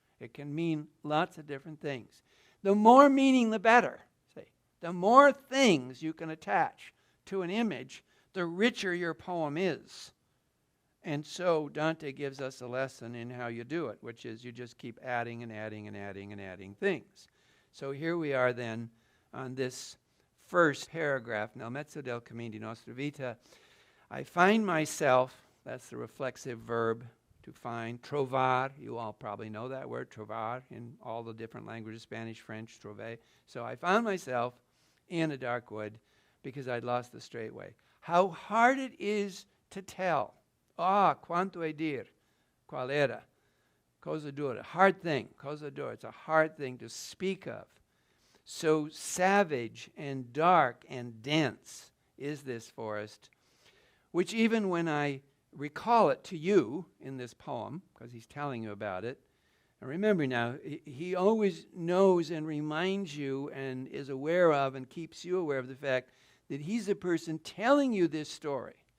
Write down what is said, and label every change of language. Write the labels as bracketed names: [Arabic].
[English] It can mean lots of different things. The more meaning, the better. The more things you can attach to an image, the richer your poem is. And so Dante gives us a lesson in how you do it, which is you just keep adding and adding and adding and adding things. So here we are then on this first paragraph, [Italian] Nel mezzo del cammino di nostra vita. [English] I find myself, that's the reflexive verb, to find, trovar, you all probably know that word, trovar, in all the different languages, Spanish, French, trouver. So I found myself in a dark wood because I'd lost the straight way. How hard it is to tell [Italian] Ah, quanto è dir, qual era, cosa dura, [English] hard thing, [Italian] cosa dura. [English] It's a hard thing to speak of. So savage and dark and dense is this forest, which even when I recall it to you in this poem, because he's telling you about it, and remember now, he always knows and reminds you and is aware of and keeps you aware of the fact that he's the person telling you this story.